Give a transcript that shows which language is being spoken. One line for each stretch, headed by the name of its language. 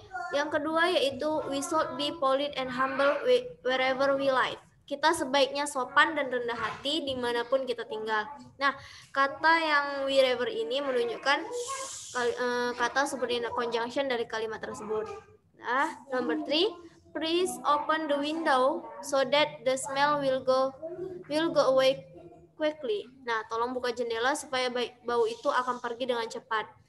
Indonesian: Yang kedua yaitu
English: we should be polite and humble wherever we live.
Indonesian: Kita sebaiknya sopan dan rendah hati dimanapun kita tinggal. Nah, kata yang wherever ini menunjukkan kata subordinate conjunction dari kalimat tersebut.
English: Nah, number 3, please open the window so that the smell will go away quickly.
Indonesian: Nah, tolong buka jendela supaya bau itu akan pergi dengan cepat.